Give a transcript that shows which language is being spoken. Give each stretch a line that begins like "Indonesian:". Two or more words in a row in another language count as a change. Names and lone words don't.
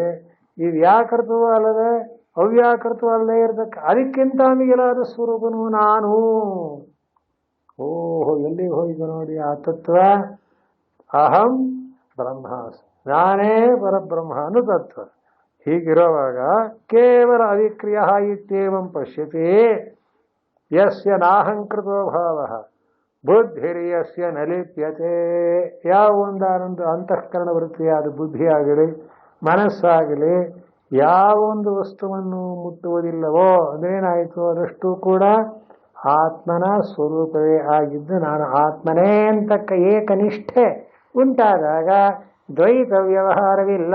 Kannada: ಈ ವ್ಯಾಕೃತವೂ ಅಲ್ಲದೆ ಅವ್ಯಾಕೃತವೂ ಅಲ್ಲದೆ ಇರತಕ್ಕ ಅದಕ್ಕಿಂತ ಮಿಗಿಲಾದ ಸ್ವರೂಪನು ನಾನು. ಓಹೋ, ಎಲ್ಲಿಗೆ ಹೋಯಿತು ನೋಡಿ ಆ ತತ್ವ.
Sanskrit: अहं ब्रह्मास्मि,
Kannada: ನಾನೇ ಪರಬ್ರಹ್ಮ ಅನ್ನೋ ತತ್ವ. ಹೀಗಿರುವಾಗ ಕೇವಲ
Sanskrit: अविक्रिय इत्येवं पश्यति यस्य नाहंकृतो भाव बुद्धिर्यस्य न लिप्यते.
Kannada: ಯಾವ ಒಂದಾನೊಂದು ಅಂತಃಕರಣ ವೃತ್ತಿಯಾದ ಬುದ್ಧಿಯಾಗಲಿ ಮನಸ್ಸಾಗಲಿ ಯಾವೊಂದು ವಸ್ತುವನ್ನು ಮುಟ್ಟುವುದಿಲ್ಲವೋ ಅದೇನಾಯಿತು, ಅದಷ್ಟು ಕೂಡ ಆತ್ಮನ ಸ್ವರೂಪವೇ ಆಗಿದ್ದು ನಾನು ಆತ್ಮನೇ ಅಂತಕ್ಕ ಏಕನಿಷ್ಠೆ ಉಂಟಾದಾಗ ದ್ವೈತ ವ್ಯವಹಾರವಿಲ್ಲ.